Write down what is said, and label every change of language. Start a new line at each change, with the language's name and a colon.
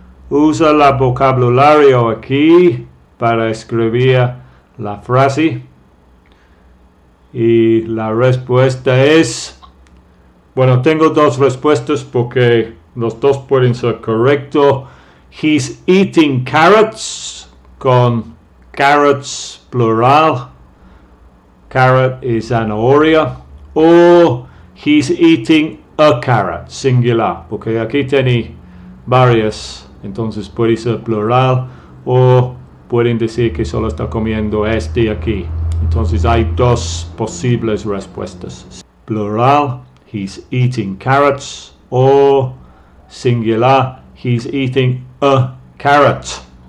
Spanish: Usa el vocabulario aquí para escribir la frase. Y la respuesta es... Bueno, tengo dos respuestas porque los dos pueden ser correctos.
English: He's eating carrots,
Spanish: con carrots plural.
English: Carrot is zanahoria.
Spanish: O
English: he's eating a carrot,
Spanish: singular, porque aquí tiene varias, entonces puede ser plural o pueden decir que solo está comiendo este aquí. Entonces hay dos posibles respuestas.
English: Plural, he's eating carrots,
Spanish: o singular,
English: he's eating a carrot.